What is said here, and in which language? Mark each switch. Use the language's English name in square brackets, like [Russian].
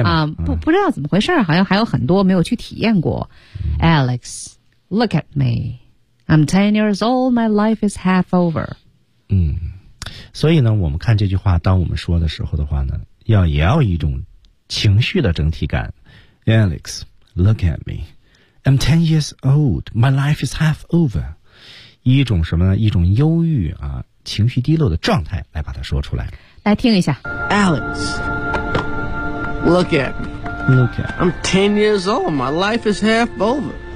[Chinese] 啊，不知道怎么回事，好像还有很多没有去体验过，嗯， [English] Alex look at meI'm 10 years old, my life is half over. [Chinese] 嗯，所以呢，我们看这句话，当我们说的时候的话呢，也要一种情绪的整体感。 [English] Alex, look at me. I'm 10 years old, my life is half over. [Chinese] 一种什么呢？一种忧郁啊，情绪低落的状态来把它说出来。来听一下。 [English] Alex, look at me. Look at me. I'm 10 years old, my life is half over.